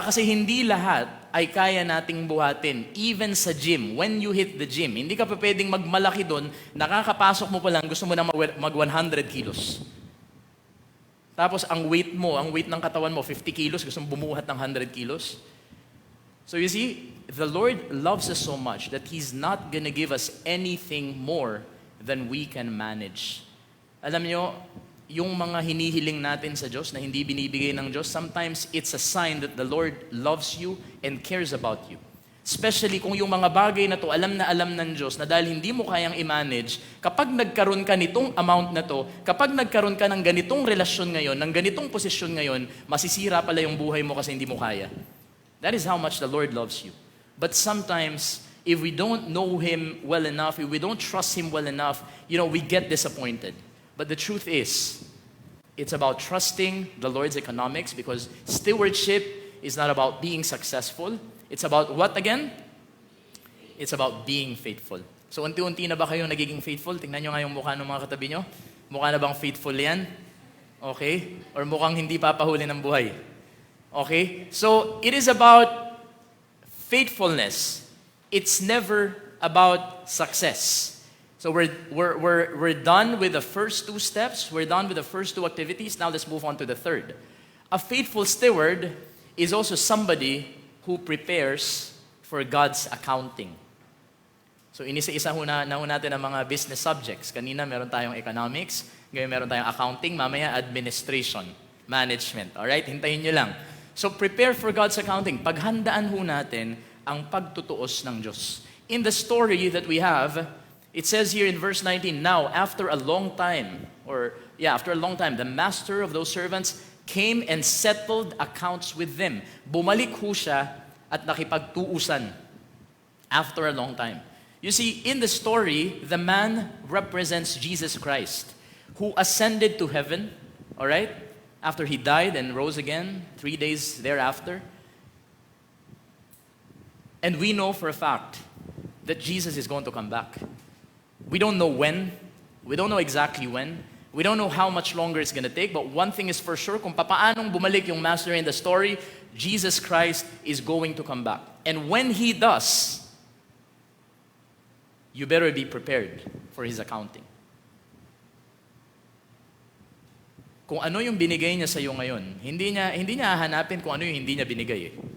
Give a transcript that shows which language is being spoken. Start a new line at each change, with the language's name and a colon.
Filipino: Kasi hindi lahat ay kaya nating buhatin. Even sa gym,
English: when you hit the gym,
Filipino: hindi ka pa pwedeng magmalaki doon, nakakapasok mo pa lang, gusto mo na mag 100 kilos. Tapos ang weight ng katawan mo, 50 kilos, gusto mo bumuhat ng 100 kilos.
English: So you see, the Lord loves us so much that He's not gonna give us anything more than we can manage.
Filipino: Alam nyo, yung mga hinihiling natin sa Diyos na hindi binibigay ng Diyos,
English: sometimes it's a sign that the Lord loves you and cares about you.
Filipino: Especially kung yung mga bagay na to, alam ng Diyos na dahil hindi mo kayang i-manage, kapag nagkaroon ka nitong amount na to, kapag nagkaroon ka ng ganitong relasyon ngayon, ng ganitong posisyon ngayon, masisira pala yung buhay mo kasi hindi mo kaya.
English: That is how much the Lord loves you. But sometimes, if we don't know Him well enough, if we don't trust Him well enough, we get disappointed. But the truth is, It's about trusting the Lord's economics because stewardship is not about being successful. It's about what again? It's about being faithful.
Filipino: So unti-unti na ba kayong nagiging faithful? Tingnan nyo nga yung mukha ng mga katabi nyo. Mukha na bang faithful yan? Okay? Or mukhang hindi papahuli ng buhay? Okay?
English: So it is about faithfulness. It's never about success. So we're done with the first two steps. We're done with the first two activities. Now let's move on to the third. A faithful steward is also somebody who prepares for God's accounting.
Filipino: So inisa-isa na natin ang mga business subjects. Kanina meron tayong economics, ngayon meron tayong accounting, mamaya administration, management. Alright, hintayin nyo lang.
English: So prepare for God's accounting.
Filipino: Paghandaan ho natin ang pagtutuos ng Diyos.
English: In the story that we have, it says here in verse 19, now after a long time, the master of those servants came and settled accounts with them.
Filipino: Bumalik ho siya at nakipagtuusan
English: after a long time. You see, in the story, the man represents Jesus Christ, who ascended to heaven, all right, after he died and rose again 3 days thereafter. And we know for a fact that Jesus is going to come back. We don't know when. We don't know exactly when. We don't know how much longer it's going to take, but one thing is for sure,
Filipino: kung papaanong bumalik yung
English: master in the story, Jesus Christ is going to come back. And when He does, you better be prepared for His accounting.
Filipino: Kung ano yung binigay niya sa iyo ngayon, hindi niya hahanapin kung ano yung hindi niya binigay.